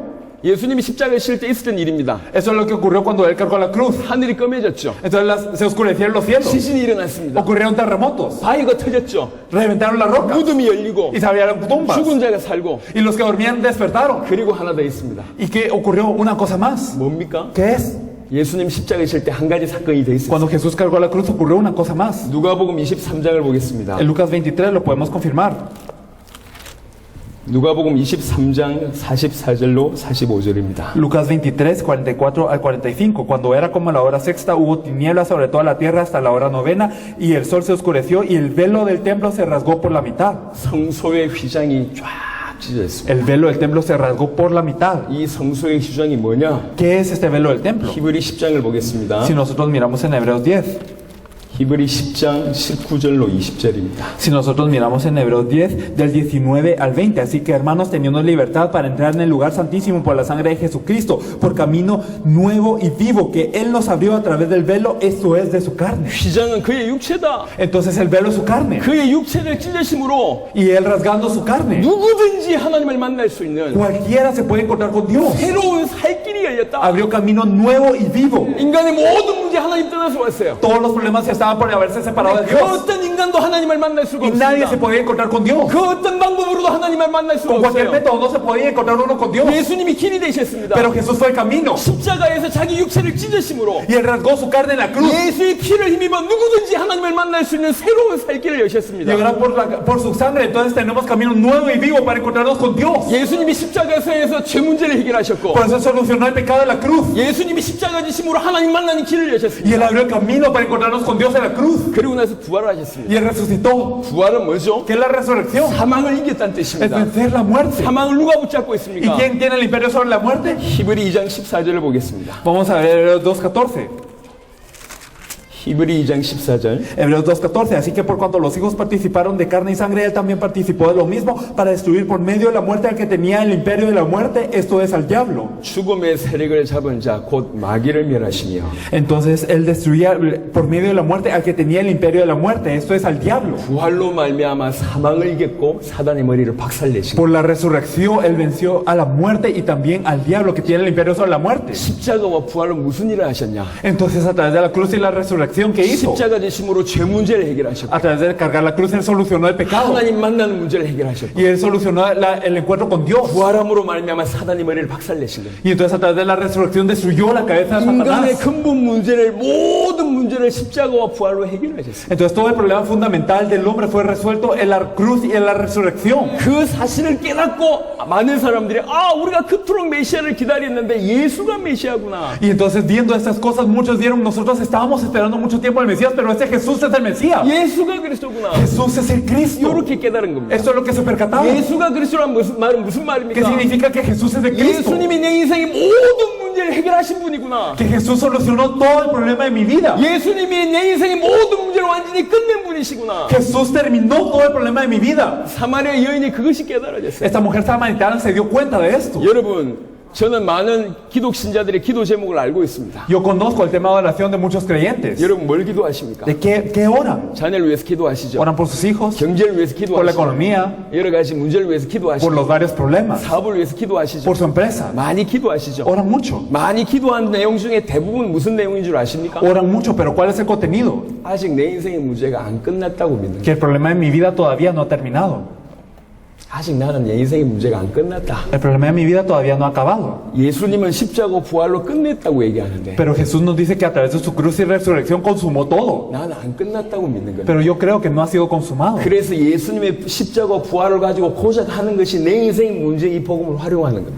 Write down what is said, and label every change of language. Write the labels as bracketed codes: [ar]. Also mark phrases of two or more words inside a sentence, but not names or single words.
[ko] 예수님이 십자가를 실 때 있었던 일입니다. [es] Eso es lo que ocurrió cuando Él cargó la cruz. [ko] 하늘이 검해졌죠. [es] Entonces se oscurecieron los cielos. [ko] 시신이 일어났습니다. [es] Ocurrieron terremotos. [ko] 바위가 터졌죠. [es] Reventaron las rocas. [ko] 무덤이 열리고 [es] Y se abrieron tumbas. [ko] 죽은 자가 살고 [es] Y los que dormían despertaron. [ko] 그리고 하나 더 있습니다. [es] ¿Y qué ocurrió? Una cosa más. [ko] 뭡니까? [es] ¿Qué es? [ko] 예수님 십자가에 실 때 한 가지 사건이 더 있었어요. [es] Cuando Jesús cargó la cruz ocurrió una cosa más. [ko] 누가복음 23장을 보겠습니다. [es] En Lucas 23 lo podemos confirmar. [ko] 누가복음 23장 44절로 45절입니다. [es] Lucas 23, 44 al 45. Cuando era como la hora sexta, hubo tinieblas sobre toda la tierra hasta la hora novena, y el sol se oscureció, y el velo del templo se rasgó por la mitad. [ko] 성소의 휘장이 쫙 찢어졌습니다. [es] El velo del templo se rasgó por la mitad. [ko] 이 성소의 휘장이 뭐냐? [es] ¿Qué es este velo del templo? [ko] 히브리 10장을 보겠습니다. [es] Si nosotros miramos en Hebreos 10, [ko] 히브리 10장 19절로 20절입니다. [es] si nosotros miramos en Hebreos 10, del 19 al 20, así que hermanos, teniendo libertad para entrar en el lugar santísimo por la sangre de Jesucristo, por camino nuevo y vivo que Él nos abrió a través del velo, esto es de su carne. [ko] 휘장은 그의 육체다. [es] Entonces el velo es su carne, [ko] 그의 육체를 찢으심으로 [es] y Él rasgando su carne, [ko] 누구든지 하나님을 만날 수 있는 [es] cualquiera se puede encontrar con Dios. [ko] 새로운 살 길이 열렸다. [es] Abrió camino nuevo y vivo. [ko] 인간의 모든 문제 하나님 떠나서 왔어요. [es] Todos los problemas que estaban por haberse separado de [ko] 그 [es] Dios, [ko] 어떤 인간도 하나님을 만날 수가 [es] y nadie se [ko] 없습니다. [es] podía encontrar con Dios. [ko] 그 어떤 방법으로도 하나님을 만날 수가 [es] Con cualquier [ko] 없어요. [es] método no se podía encontrar uno con Dios. [ko] 예수님이 길이 되셨습니다. [es] Pero Jesús fue el camino, [ko] 십자가에서 자기 육체를 찢으심으로 [es] y Él rasgó su carne en la cruz. [ko] 예수의 피를 힘입어 누구든지 하나님을 만날 수 있는 새로운 살 길을 [es] Y [ko] 여셨습니다. [es] ahora por su sangre, entonces tenemos camino nuevo y vivo para encontrarnos con Dios. [ko] 예수님이 십자가에서 죄 문제를 해결하셨고 [es] Por eso solucionó el pecado de la cruz. [ko] 예수님이 십자가 지심으로 하나님 만나는 길을 [es] Y Él [ko] 여셨습니다. [es] abrió el camino para encontrarnos con Dios en la cruz. [ko] 그리고 나서 부활하셨습니다. [es] Y Él resucitó. [ko] 부활은 뭐죠? [es] ¿Qué es la resurrección? [ko] 사망을 이겼다는 [es] Es [ko] 뜻입니다. [es] vencer la muerte. [ko] 사망을 누가 붙잡고 [es] ¿Y [ko] 있습니까? [es] quién tiene el imperio sobre la muerte? [ko] 히브리 2장 14절을 보겠습니다. [es] Vamos a ver Hebreos 2.14. [ko] 히브리 2장 14절. [es] Hebreos 2.14. Así que por cuanto los hijos participaron de carne y sangre, Él también participó de lo mismo para destruir por medio de la muerte al que tenía el imperio de la muerte, esto es al diablo. [ko] 죽음의 세력을 잡은 자 곧 마귀를 멸하시며 [es] Entonces Él destruía por medio de la muerte al que tenía el imperio de la muerte, esto es al diablo. [ko] 부활로 말미암아 사망을 이겼고 사단의 머리를 박살내시고 [es] Por la resurrección Él venció a la muerte y también al diablo que tiene el imperio sobre la muerte. [ko] 십자가와 부활로 무슨 일을 하셨냐? [es] Entonces a través de la cruz y la resurrección que hizo, [ko] 십자가 지심으로 죄 문제를 해결하셨고 [es] a través de cargar la cruz Él solucionó el pecado [ko] 하나님 만나는 문제를 해결하셨고 [es] y Él solucionó el encuentro con Dios. [ko] 부활함으로 말미암아 사단의 머리를 박살내신 거예요. [es] Y entonces a través de la resurrección destruyó la cabeza de [ko] 인간의 [es] Satanás. [ko] 근본 문제를 모든 문제를 십자가와 부활로 해결하셨어요. [es] Entonces todo el problema fundamental del hombre fue resuelto en la cruz y en la resurrección. [ko] 그 사실을 깨닫고 많은 사람들이 우리가 그토록 메시아를 기다렸는데 예수가 메시아구나. [es] Y entonces viendo estas cosas muchos dieron, nosotros estábamos esperando mucho tiempo al Mesías, pero este Jesús es el Mesías. [ko] 예수가 그리스도구나. [es] Jesús es el Cristo. [ko] 이렇게 깨달은 겁니다. [es] Esto es lo que se percataron. [ko] 예수가 그리스도란 말은 무슨 [es] ¿Qué [ko] 말입니까? [es] significa que Jesús es el Cristo? [ko] 예수님이 내 인생의 모든 문제를 해결하신 분이구나. [es] Que Jesús solucionó todo el problema de mi vida. [ko] 예수님이 내 인생의 모든 문제를 완전히 끝낸 분이시구나. [es] Jesús terminó todo el problema de mi vida. [ko] 사마리아 여인이 그것이 깨달아졌어요. [es] Esta mujer samaritana se dio cuenta de esto. [ko] 여러분, 저는 많은 기독 신자들의 기도 제목을 알고 있습니다. [es] Yo conozco el tema de oración de muchos creyentes. [ko] 여러분 뭘 기도하십니까? [es] ¿De qué oran? [ko] 자녀를 위해서 기도하시죠. [es] Oran por sus hijos, [ko] 경제를 위해서 [es] por la [ko] 기도하시죠. [es] economía, [ko] 여러 가지 문제를 위해서 [es] por [ko] 기도하시죠. [es] los varios problemas, [ko] 사업을 위해서 기도하시죠. [es] por su empresa. [ko] 많이 기도하시죠. [es] Oran mucho. [ko] 많이 기도한 내용 중에 대부분 무슨 내용인 줄 아십니까? [es] Oran mucho, pero ¿cuál es el contenido? [ko] 아직 내 인생의 문제가 안 끝났다고 믿는 [es] Que [ko] 거예요. [es] el problema de mi vida todavía no ha terminado. [ko] 아직 나는 내 인생의 문제가 안 끝났다. [es] El problema de mi vida todavía no ha acabado. [ko] 예수님은 십자가 부활로 끝냈다고 얘기하는데 [es] Pero Jesús nos dice que a través de su cruz y resurrección consumó todo. [ko] 나는 안 끝났다고 믿는 거예요. [es] Pero yo creo que no ha sido consumado. [ko] 그래서 예수님의 십자가 부활을 가지고 고작 하는 것이 내 인생의 문제 이 복음을 활용하는 겁니다.